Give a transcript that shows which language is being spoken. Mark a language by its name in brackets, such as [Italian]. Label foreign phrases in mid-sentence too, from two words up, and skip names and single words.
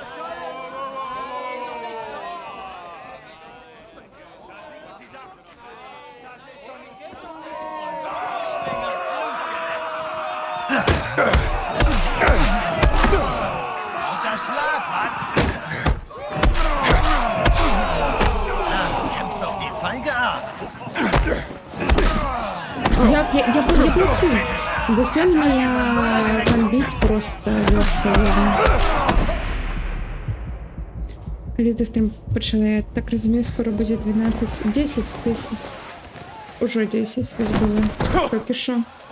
[German] Unter Schlag, was? Du kämpfst auf die feige Art. [Ukrainian] Я блокую. Гусен моя бомбить просто легко. Коли ти стрім почала, я так розумію, скоро буде 12, 10. Уже 10 ось було. Поки що.